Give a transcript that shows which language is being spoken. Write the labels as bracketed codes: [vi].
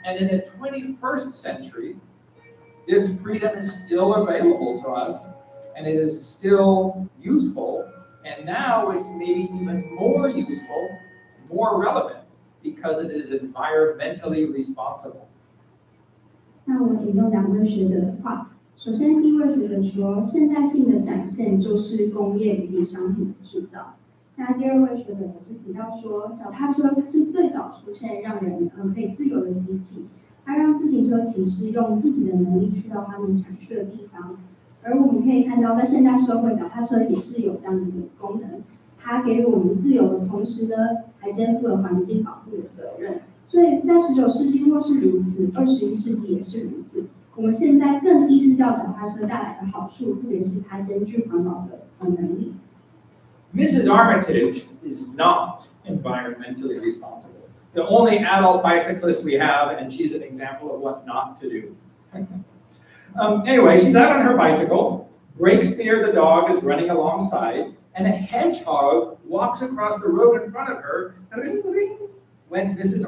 [en] And in the 21st century, this freedom is still available to us, and it is still useful. And now it's maybe even more useful, more relevant, because it is environmentally responsible. [zh] 那我引用两位学者的话。首先，第一位学者说，现代性的展现就是工业以及商品的制造。那第二位学者则是提到说，脚踏车它是最早出现让人可以自由的机器，它让自行车骑士用自己的能力去到他们想去的地方。而我们可以看到，在现代社会，脚踏车也是有这样子的功能，它给予我们自由的同时呢，还肩负了环境保护的责任。所以在19世纪若是如此，21世纪也是如此。我们现在更意识到脚踏车带来的好处，特别是它兼具环保的能力。 [en] Mrs. Armitage is not environmentally responsible. The only adult bicyclist we have, and she's an example of what not to do. Anyway, she's out on her bicycle. Breakspear the dog is running alongside, and a hedgehog walks across the road in front of her, ring, ring, when Mrs.